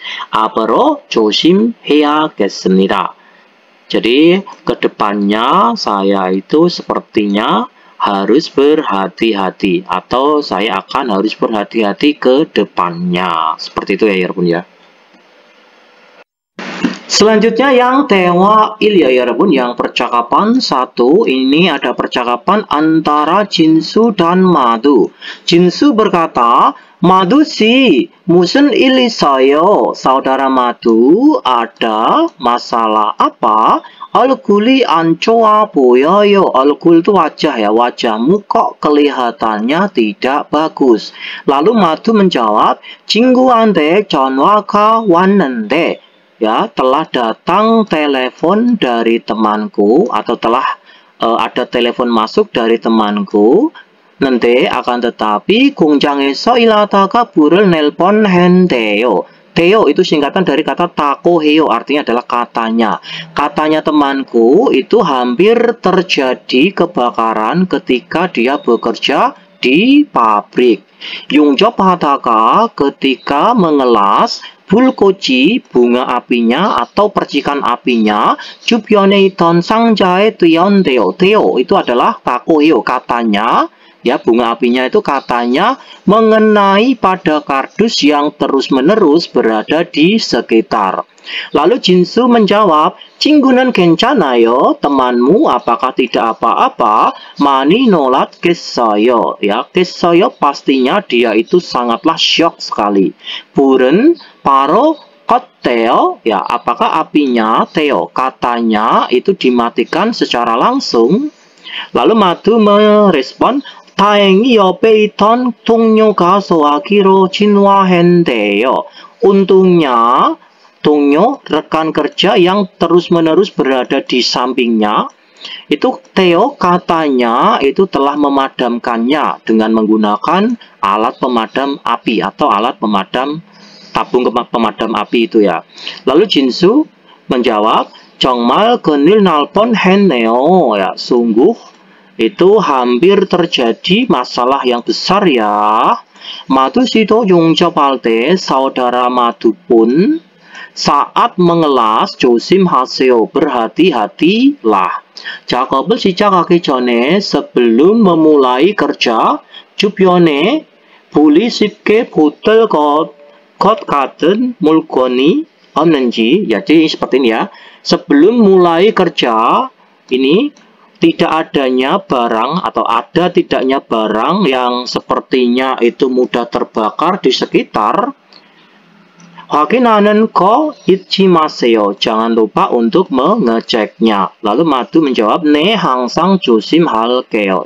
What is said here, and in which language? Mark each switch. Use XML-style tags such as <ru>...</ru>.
<ko>앞으로 조심해야겠습니다.</ko> <id>Jadi kedepannya saya itu sepertinya harus berhati-hati, atau saya akan harus berhati-hati ke depannya. Seperti itu ya</id> <ko>여러분</ko> <id>ya. Selanjutnya yang</id> <ko>대화일</ko> <id>ya</id> <ko>여러분,</ko> <id>yang percakapan 1 ini ada percakapan antara Jinsu dan Madu. Jinsu berkata,</id> <ko>Madu si, musun 일 있어요?</ko> <id>Saudara Madu, ada masalah apa?</id> <ko>얼굴이 안 좋아 보여요. 얼굴</ko> <id>itu wajah ya, wajahmu kok kelihatannya tidak bagus. Lalu Madu menjawab,</id> <ko>친구한테 전화가 왔는데,</ko> <id>ya, telah datang telepon dari temanku, atau telah ada telepon masuk dari temanku. Nanti akan tetapi</id> <ko>공장에서 일하다가 불을 낼뻔 했대요.</ko> <id>Teo itu singkatan dari kata takoheo, artinya adalah katanya. Katanya temanku itu hampir terjadi kebakaran ketika dia bekerja di pabrik.</id> <ko>용접하다가</ko> <id>ketika mengelas,</id> <ko>불꽃이</ko> <id>bunga apinya atau percikan apinya,</id> <ko>주변에 있던 상자에 띄었대요.</ko> <id>Teo itu adalah takoheo, katanya. Ya, bunga apinya itu katanya mengenai pada kardus yang terus-menerus berada di sekitar. Lalu Jinsu menjawab,</id> <ko>친구는 괜찮아요?</ko> <id>Temanmu apakah tidak apa-apa?</id> <ko>많이 놀랐겠어요.</ko> <id>Ya,</id> <ko>겠어요</ko> <id>pastinya dia itu sangatlah syok sekali.</id> <ko>불은 바로 껐대요.</ko> <id>Ya, apakah apinya? Teo, katanya itu dimatikan secara langsung. Lalu Madu merespon,</id> <ko>다행히 옆에 있던 동료가 소화기로 진화했대요.</ko> <id>Untungnya,</id> <ko>동료,</ko> <id>rekan kerja yang terus-menerus berada di sampingnya, itu Theo katanya itu telah memadamkannya dengan menggunakan alat pemadam api atau alat pemadam tabung pemadam api itu ya. Lalu Jinsu menjawab,</id> <ko>정말 큰일 날 뻔했네요.</ko> <id>Ya, sungguh itu hampir terjadi masalah yang besar ya. Madu sido</id> <ko>용접할 때</ko> <id>saudara Madu pun saat mengelas</id> <ko>조심하세요,</ko> <id>berhati-hatilah.</id> <ko>작업을 시작하기 전에</ko> <id>sebelum memulai kerja,</id> <ko>주변에 불이 쉽게 붙을 것 같은 물건이 없는지.</ko> <id>Jadi seperti ini ya. Sebelum mulai kerja, ini tidak adanya barang atau ada tidaknya barang yang sepertinya itu mudah terbakar di sekitar.</id> <ko>확인하는 거 잊지 마세요.</ko> <id>Jangan lupa untuk mengeceknya. Lalu Madu menjawab,</id> <ko>네, 항상 조심할게요.</ko>